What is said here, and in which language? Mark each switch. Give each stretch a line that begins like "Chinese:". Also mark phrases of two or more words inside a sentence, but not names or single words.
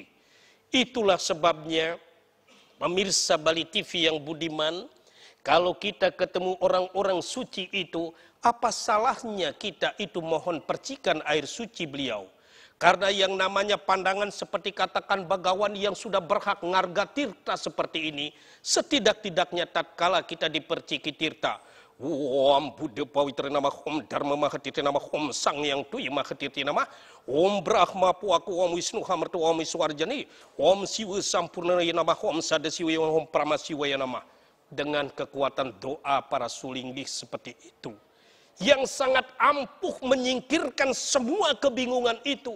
Indonesian: Itulah sebabnya, pemirsa Bali TV yang budiman, kalau kita ketemu orang-orang suci itu, apa salahnya kita itu mohon percikan air suci beliau. Karena yang namanya pandangan seperti katakan Bhagawan yang sudah berhak ngarga tirta seperti ini, setidak-tidaknya tatkala kita diperciki tirta.
Sanskrit: Om Buddha Pawitra nama Om Dharma Mahatiti nama Om Sang Yang Tui Mahatiti nama Om Brahma Puaku Om Wisnu Hamertu Om Iswarjani Om Siwa Sampurna nama Om Sadasiwa Om Pramasiwa nama.
Indonesian: Dengan kekuatan doa para sulinggih seperti itu, yang sangat ampuh menyingkirkan semua kebingungan itu.